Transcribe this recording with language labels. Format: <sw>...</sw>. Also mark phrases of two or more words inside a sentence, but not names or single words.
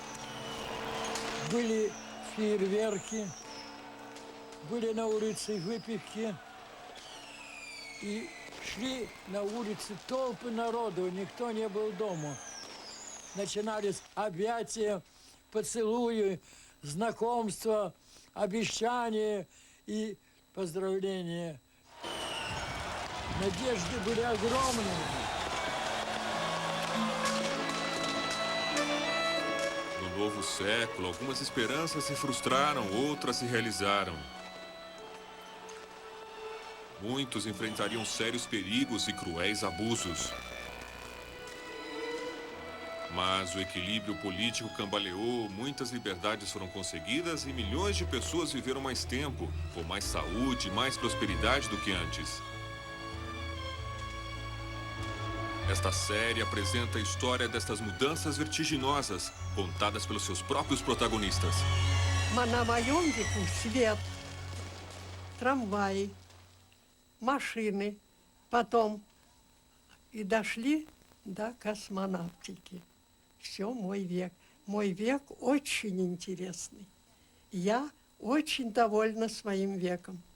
<ru>Были фейерверки, были на улице выпивки, и шли на улице толпы народу, никто не был дома. Начинались объятия, поцелуи, знакомства, обещания и поздравления. Надежды были огромные.</ru> <pt>No novo século, algumas esperanças se frustraram, outras se realizaram. Muitos enfrentariam sérios perigos e cruéis abusos. Mas o equilíbrio político cambaleou, muitas liberdades foram conseguidas e milhões de pessoas viveram mais tempo, com mais saúde e mais prosperidade do que antes. Esta série apresenta a história destas mudanças vertiginosas, contadas pelos seus próprios protagonistas.</pt> <ru>На моем веку свет, трамваи, машины, потом и дошли до космонавтики. Все мой век. Мой век очень интересный. Я очень довольна своим веком.</ru>